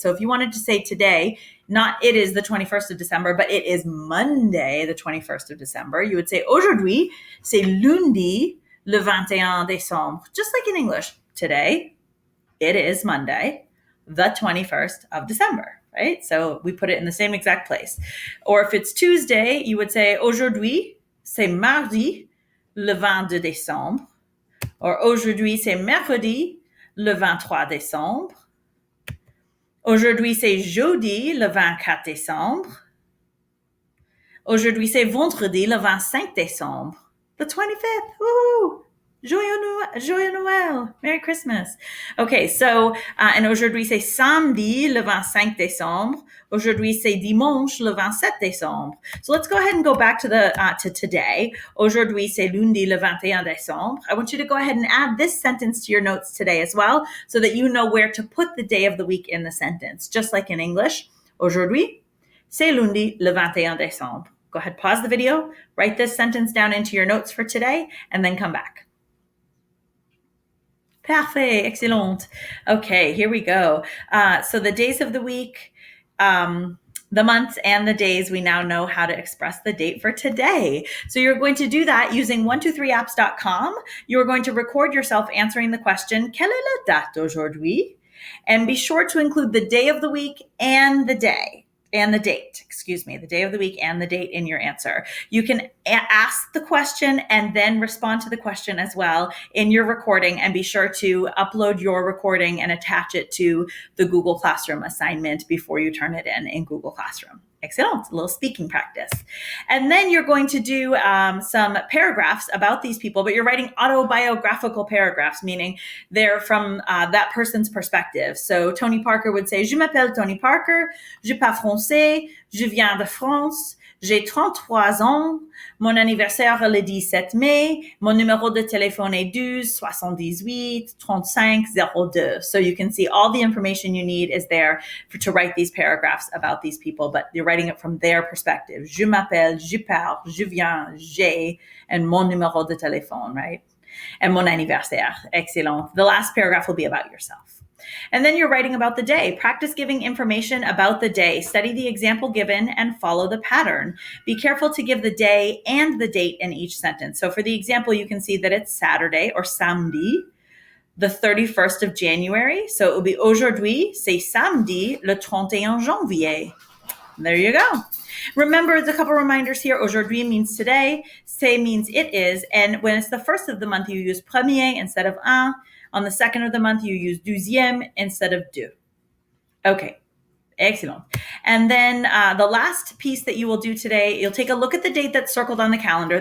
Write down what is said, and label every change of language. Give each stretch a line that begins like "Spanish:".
English: So if you wanted to say today, not it is the 21st of December, but it is Monday, the 21st of December, you would say
French: aujourd'hui, c'est lundi, le 21 décembre.
English: Just like in English, today, it is Monday, the 21st of December. Right? So we put it in the same exact place. Or if it's Tuesday, you would say
French: aujourd'hui, c'est mardi, le 22 décembre. Or aujourd'hui, c'est mercredi, le 23 décembre. Aujourd'hui, c'est jeudi, le 24 décembre. Aujourd'hui, c'est vendredi, le 25 décembre.
English: The 25th. Woo!
French: Joyeux Noël.
English: Merry Christmas. Okay, so, and
French: aujourd'hui, c'est samedi, le 25 décembre. Aujourd'hui, c'est dimanche, le 27 décembre.
English: So let's go ahead and go back to to today.
French: Aujourd'hui, c'est lundi, le 21 décembre.
English: I want you to go ahead and add this sentence to your notes today as well, so that you know where to put the day of the week in the sentence. Just like in English,
French: aujourd'hui, c'est lundi, le 21 décembre.
English: Go ahead, pause the video, write this sentence down into your notes for today, and then come back.
French: Parfait, excellent.
English: Okay, here we go. So the days of the week, the months and the days, we now know how to express the date for today. So you're going to do that using 123apps.com. You're going to record yourself answering the question,
French: quelle est la date aujourd'hui?
English: And be sure to include the day of the week and the day. And the date, the day of the week and the date in your answer. You can ask the question and then respond to the question as well in your recording, and be sure to upload your recording and attach it to the Google Classroom assignment before you turn it in Google Classroom. Excellent, a little speaking practice. And then you're going to do some paragraphs about these people, but you're writing autobiographical paragraphs, meaning they're from that person's perspective. So Tony Parker would say,
French: je m'appelle Tony Parker, je parle français, je viens de France, j'ai 33 ans, mon anniversaire est le 17 mai, mon numéro de téléphone est 12 78 35 02.
English: So you can see all the information you need is there to write these paragraphs about these people, but you're writing it from their perspective.
French: Je m'appelle, je parle, je viens, j'ai, and mon numéro de téléphone, right? And mon anniversaire. Excellent.
English: The last paragraph will be about yourself. And then you're writing about the day. Practice giving information about the day. Study the example given and follow the pattern. Be careful to give the day and the date in each sentence. So for the example, you can see that it's Saturday or samedi, the 31st of January. So it will be
French: aujourd'hui, c'est samedi, le 31 janvier.
English: There you go. Remember, there's a couple reminders here. Aujourd'hui means today. C'est means it is. And when it's the first of the month, you use premier instead of un. On the second of the month, you use douzième instead of deux. Okay, excellent. And then the last piece that you will do today, you'll take a look at the date that's circled on the calendar.